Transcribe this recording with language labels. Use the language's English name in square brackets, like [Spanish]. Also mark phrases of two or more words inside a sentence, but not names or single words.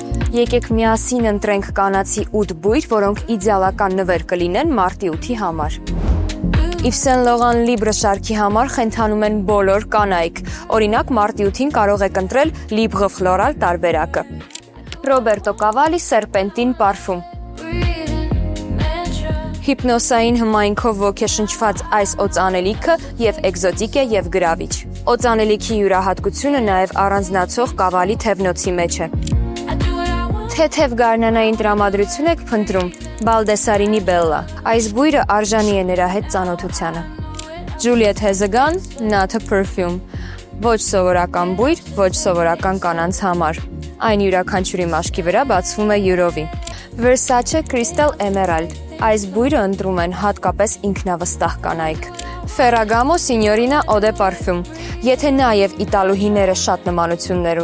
[Armenian] Եկեք միասին ընտրենք կանացի 8 բույր, որոնք իդեալական նվեր կլինեն մարտի 8-ի համար։ Yves Saint Laurent Libre շարքի համար խենթանում են բոլոր կանայք, օրինակ մարտի 8-ին կարող եք ընտրել Libre Floral տարբերակը։ Roberto Cavalli Serpentine պարֆում։ Հիպնոսային հմայքով ոգեշնչված այս օծանելիքը եւ էկզոտիկ է եւ գրավիչ։ Օծանելիքի յուրահատկությունը նաեւ առանձնացող Cavalli թևնոցի մեջ է։ Թեթև գարնանային տրամադրություն եք փնտրում, Baldessarini Bella։ Այս բույրը արժանի է նրա հետ ծանոթությանը։ Juliette has a gun, not a perfume։ Ոչ սովորական բույր, ոչ սովորական կանանց համար։ Այն յուրաքանչյուրի մաշկի վրա բացվում է յուրովի։ Versace Crystal Emerald։ Այս բույրը ընտրում են հատկապես ինքնավստահ կանայք։ Ferragamo Signorina Eau de Parfum։ Եթե նաև իտալուհիները շատ նմանություններ